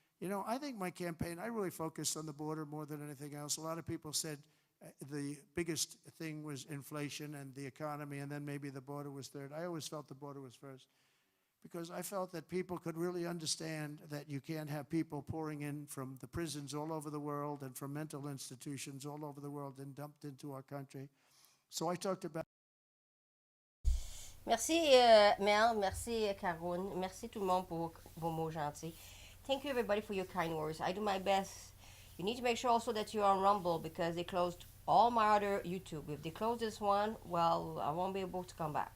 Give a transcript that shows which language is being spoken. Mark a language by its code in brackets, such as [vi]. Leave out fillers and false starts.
[en] You know, I think my campaign, I really focused on the border more than anything else. A lot of people said the biggest thing was inflation and the economy, and then maybe the border was third. I always felt the border was first, because I felt that people could really understand that you can't have people pouring in from the prisons all over the world and from mental institutions all over the world and dumped into our country. So I talked about... [fr] Merci Mel, merci Caroline, merci tout le monde pour vos mots gentils. [en] Thank you everybody for your kind words. I do my best. You need to make sure also that you're on Rumble, because they closed all my other YouTube. If they close this one, well, I won't be able to come back.